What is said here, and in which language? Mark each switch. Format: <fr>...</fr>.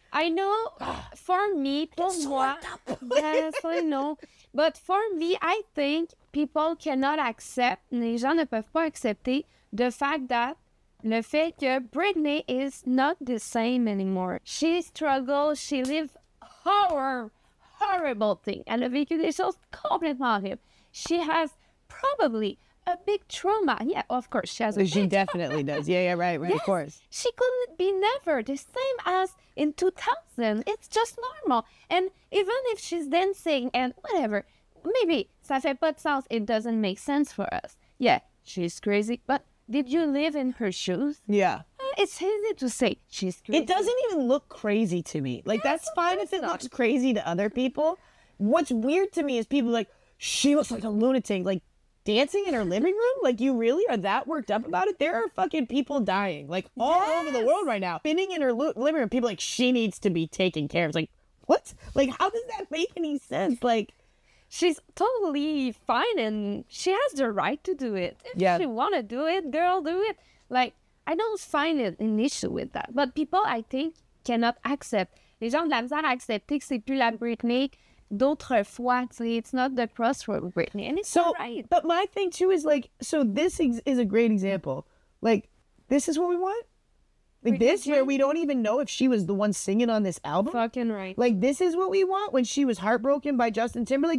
<en>I know, for me,</en> <fr>pour moi,</fr> <en>yes, I know. But for me, I think people cannot accept,</en> <fr>les gens ne peuvent pas accepter</fr> <en>the fact that</en> <fr>le fait que</fr> <en>Britney is not the same anymore. She struggled, she lived horrible thing.</en> <fr>Elle a vécu des choses complètement horribles.</fr> <en>She has probably a big trauma. Yeah, of course, she has a She big definitely does. Yeah, right, Yes, of course. she couldn't be never the same as in 2000. It's just normal. And even if she's dancing and whatever, maybe</en> <fr>ça fait pas de sens.</fr> <en>It doesn't make sense for us. Yeah, she's crazy, but did you live in her shoes? Yeah. It's easy to say she's crazy. It doesn't even look crazy to me. Like, that's fine if it looks crazy to other people. What's weird to me is people like, she looks like a lunatic. Like, dancing in her living room? Like, you really are that worked up about it? There are fucking people dying, like, all over the world right now. Spinning in her living room, people like, she needs to be taken care of. It's like, what? Like, how does that make any sense? Like, She's totally fine and she has the right to do it. If she want to do it, girl, do it. Like, I don't find it an issue with that. But people, I think, cannot accept.</en> <fr>Les gens ont de la misère à accepter que c'est plus la Britney d'autrefois.</fr> <en>It's not the crossroad Britney. And it's so, all right. But my thing, too, is like, so this is a great example. Like, this is what we want? Like this, where we don't even know if she was the one singing on this album? Fucking right. Like, this is what we want when she was heartbroken by Justin Timberlake?</en>